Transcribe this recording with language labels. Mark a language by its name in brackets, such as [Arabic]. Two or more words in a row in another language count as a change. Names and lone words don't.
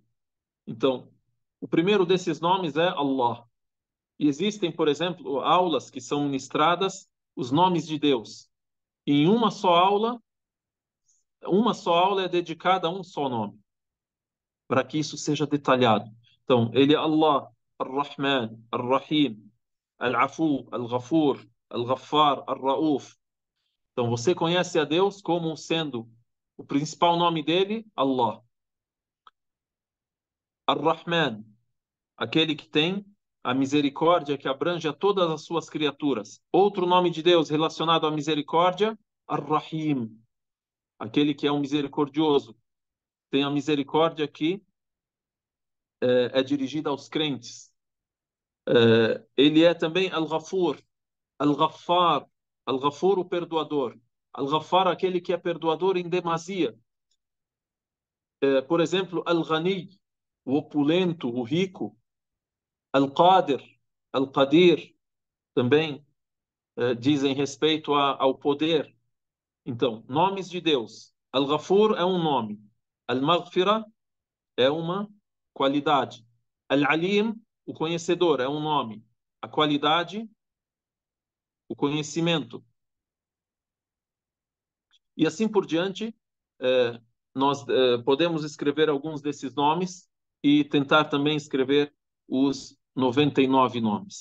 [Portuguese] Então, o primeiro desses nomes é Allah. E existem, por exemplo, aulas que são ministradas os nomes de Deus. Em uma só aula é dedicada a um só nome, para que isso seja detalhado. Então, ele é Allah, Ar-Rahman, Ar-Rahim, Al-Afu, Al-Ghafur, Al-Ghaffar, Ar-Rauf. Então, você conhece a Deus como sendo o principal nome dele, Allah. Ar-Rahman, aquele que tem a misericórdia que abrange a todas as suas criaturas. Outro nome de Deus relacionado à misericórdia, Ar-Rahim, aquele que é um misericordioso. Tem a misericórdia que é dirigida aos crentes. Ele é também Al-Ghafur, Al-Ghaffar, Al-Ghafur, o perdoador. Al-Ghaffar, aquele que é perdoador em demasia. Por exemplo, Al-Ghani, o opulento, o rico. Al-Qadir, Al-Qadir, também dizem respeito ao poder. Então, nomes de Deus. Al-Ghafur é um nome. Al-Maghfira é uma qualidade. Al-Alim, o conhecedor, é um nome. A qualidade, o conhecimento. E assim por diante, nós podemos escrever alguns desses nomes e tentar também escrever os 99 nomes.